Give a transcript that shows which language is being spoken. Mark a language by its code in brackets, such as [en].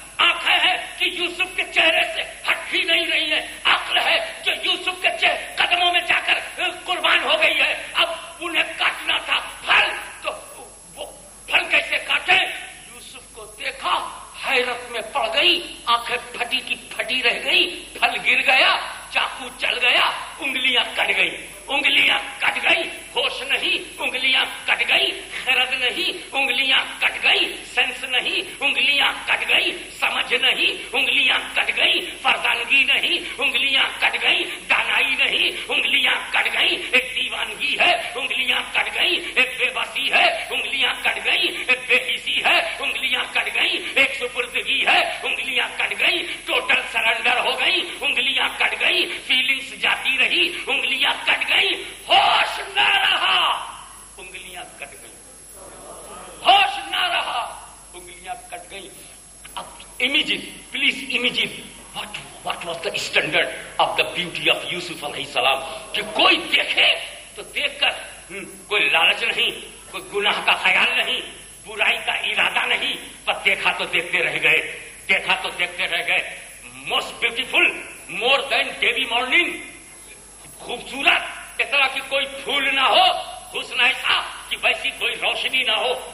[ur] آنکھیں ہیں کہ یوسف کے چہرے سے ہٹ ہی نہیں رہی ہے، عقل ہے جو یوسف کے قدموں میں جا کر قربان ہو گئی ہے. اب انہیں کاٹنا تھا پھل، تو وہ پھل کیسے کاٹے؟ یوسف کو دیکھا، حیرت میں پڑ گئی، آنکھیں پھٹی کی پھٹی رہ گئی. پھل گر گیا، چاقو چل گیا، انگلیاں کٹ گئی، انگلیاں کٹ گئی. ہوش نہیں، انگلیاں کٹ گئی. خرد نہیں، انگلیاں کٹ گئی. سینس نہیں، انگلیاں کٹ گئی. سمجھ نہیں، انگلیاں کٹ گئی. فرزانگی نہیں، انگلیاں کٹ گئی. دانائی نہیں، انگلیاں کٹ گئی. ایک دیوانگی ہے، انگلیاں کٹ گئی. ایک بے بسی ہے، انگلیاں کٹ گئی. ایک بے حسی ہے، انگلیاں کٹ گئی. ایک سپردگی ہے، انگلیاں کٹ گئی. ٹوٹل سرنڈر ہو گئی، انگلیاں کٹ گئی. فیلنگس جاتی رہی، انگلیاں کٹ گئی. ہوش نہ رہا، انگلیاں کٹ گئی. ہوش نہ رہا، انگلیاں کٹ گئی. [en] اب imagine, please imagine what was the standard of the beauty of Yusuf علیہ السلام. [ur] کہ کوئی دیکھے تو دیکھ کر کوئی لالچ نہیں، کوئی گناہ کا خیال نہیں، برائی کا ارادہ نہیں، پر دیکھا تو دیکھتے رہ گئے، دیکھا تو دیکھتے رہ گئے. [en] most beautiful, more than dewy morning, [ur] خوبصورت، اتنا کہ کوئی پھول نہ ہو، حسن ایسا کہ ویسی کوئی روشنی نہ ہو.